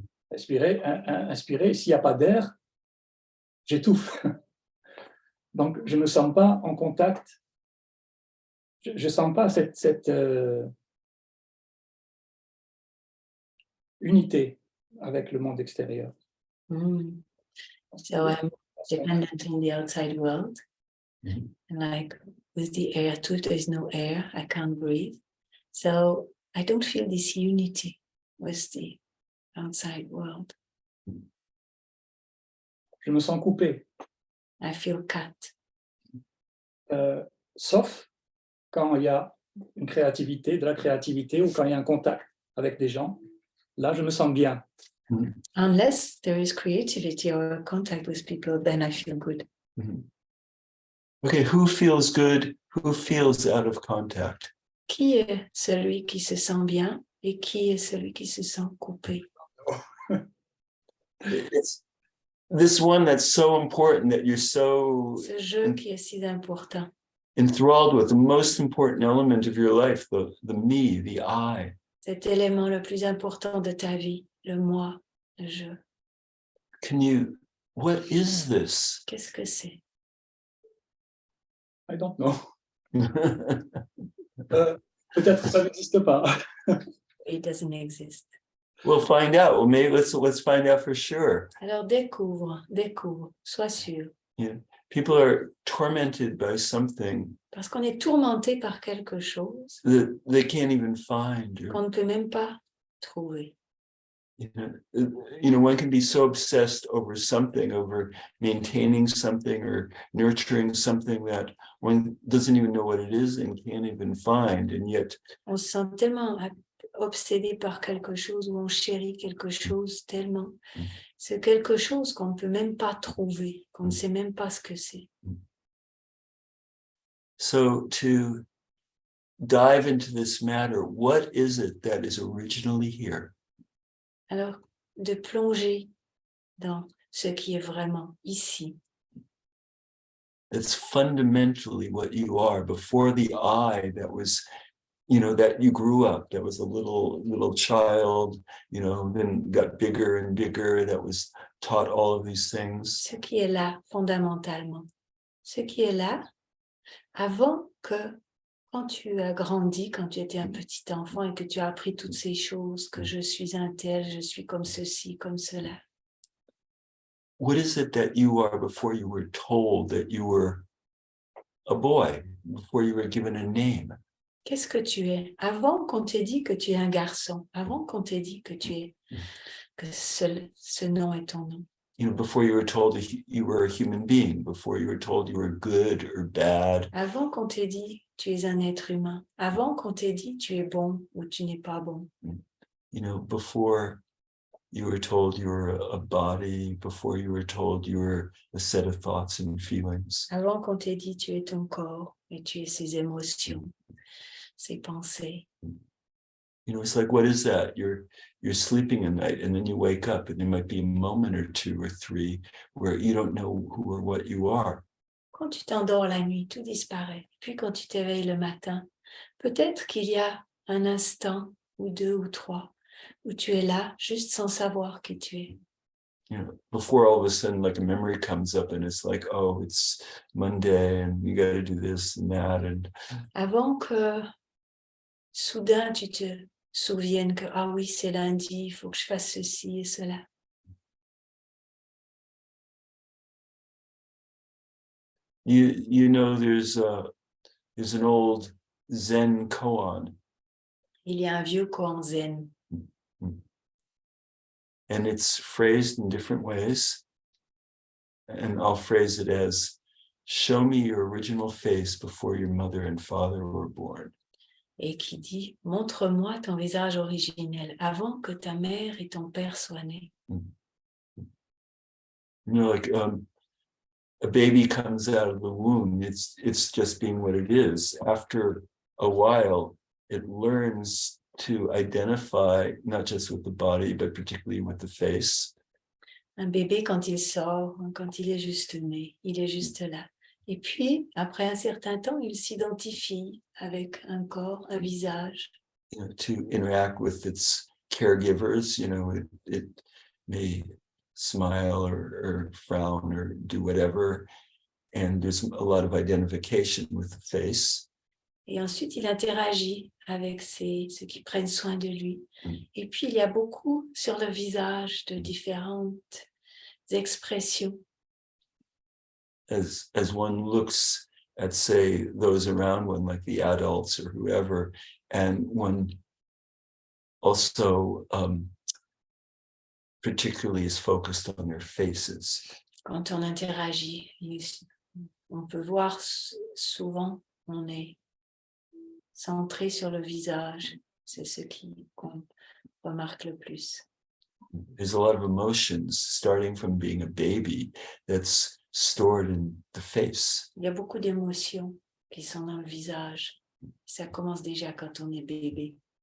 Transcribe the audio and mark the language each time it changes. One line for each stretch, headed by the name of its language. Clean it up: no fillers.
French: Inspirer, s'il n'y a pas d'air, j'étouffe. Donc, je ne me sens pas en contact. Je ne sens pas cette unité avec le monde extérieur. Mm.
English: So I'm dependent on the outside world. Mhm. And like with the air too, there is no air. I can't breathe. So I don't feel this unity with the outside world.
French: Je me sens coupé.
English: I feel cut.
French: Sauf quand il y a une créativité, de la créativité ou quand il y a un contact avec des gens. Là, je me sens bien.
English: Unless there is creativity or contact with people, then I feel good. Mhm. Okay, who feels good? Who feels out of contact?
French: Qui est celui qui se sent bien et qui est celui qui se sent coupé?
English: It's this one that's so important that you're so
French: Ce jeu qui est si important.
English: enthralled with, the most important element of your life, the me, the I.
French: Cet élément le plus important de ta vie, le moi, le je.
English: What is this?
French: Qu'est-ce que c'est?
English: I don't know.
French: Peut-être que ça n'existe pas.
English: It doesn't exist. We'll find out. Well, maybe let's find out for sure.
French: Alors découvre, sois sûr.
English: People are tormented by something
French: Parce qu'on est tourmenté par quelque chose
English: that they can't even find.
French: qu'on ne peut même pas trouver.
English: One can be so obsessed over something, over maintaining something or nurturing something that one doesn't even know what it is and can't even find. And yet,
French: On se sent tellement obsédé par quelque chose ou on chérit quelque chose tellement. C'est quelque chose qu'on ne peut même pas trouver, qu'on ne sait même pas ce que c'est.
English: so to dive into this matter, what is it that is originally here?
French: Alors, de plonger dans ce qui est vraiment ici.
English: That's fundamentally what you are before the I that was, that you grew up, that was a little child, then got bigger and bigger, that was taught all of these things.
French: Ce qui est là, fondamentalement. Ce qui est là, avant que, quand tu as grandi, quand tu étais un petit enfant et que tu as appris toutes ces choses, que je suis un tel, je suis comme ceci, comme cela.
English: What is it that you are before you were told that you were a boy, before you were given a name?
French: Qu'est-ce que tu es? Avant qu'on t'ait dit que tu es un garçon, avant qu'on t'ait dit que ce nom est ton nom.
English: Before you were told you were a human being, before you were told you were good or bad.
French: Avant qu'on t'ait dit tu es un être humain, avant qu'on t'ait dit tu es bon ou tu n'es pas bon.
English: Before you were told you were a body, before you were told you were a set of thoughts and feelings.
French: Avant qu'on t'ait dit tu es ton corps et tu es ses émotions, ses pensées.
English: You know, it's like, what is that? You're sleeping at night and then you wake up and there might be a moment or two or three where you don't know who or what you are.
French: Quand tu t'endors la nuit, tout disparaît. Puis quand tu t'éveilles le matin, peut-être qu'il y a un instant ou deux ou trois où tu es là juste sans savoir qui tu es.
English: You know, before all of a sudden, like a memory comes up and it's like, oh, it's Monday and you got to do this and that. And
French: Avant que soudain tu te souviennes que ah oui, c'est lundi, il faut que je fasse ceci et cela.
English: you know, there's an old Zen koan,
French: Il y a un vieux koan zen
English: and it's phrased in different ways. And I'll phrase it as, show me your original face before your mother and father were born.
French: et qui dit « Montre-moi ton visage originel avant que ta mère et ton père soient nés. »
English: You know, like a baby comes out of the womb, it's just being what it is. After a while, it learns to identify not just with the body, but particularly with the face.
French: Un bébé, quand il sort, quand il est juste né, il est juste là. Et puis, après un certain temps, il s'identifie avec un corps, un visage.
English: You know, to interact with its caregivers, you know, it may smile or frown or do whatever. And there's a lot of identification with the face.
French: Et ensuite, il interagit avec ceux qui prennent soin de lui. Et puis, il y a beaucoup sur le visage de différentes expressions.
English: As one looks at, say, those around one, like the adults or whoever, and one also particularly is focused on their faces.
French: Quand on interagit, on peut voir souvent, on est centré sur le visage. C'est ce qu'on remarque le plus.
English: There's a lot of emotions starting from being a baby that's stored in the face.
French: Il y a beaucoup d'émotions qui sont dans le visage. Ça commence déjà quand on est bébé.